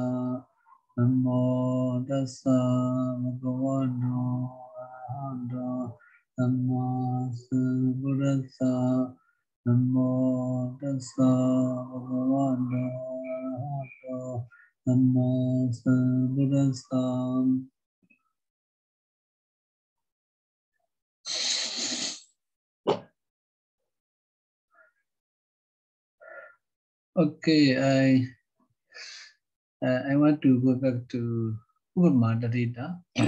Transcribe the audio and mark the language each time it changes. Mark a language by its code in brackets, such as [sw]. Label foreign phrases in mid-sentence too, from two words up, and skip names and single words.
[pi] Namo tassa bhagavato arahato samma sambuddhassa. Namo tassa bhagavato arahato samma sambuddhassa. [en] Okay, I want to go back to Upama-Taddhita.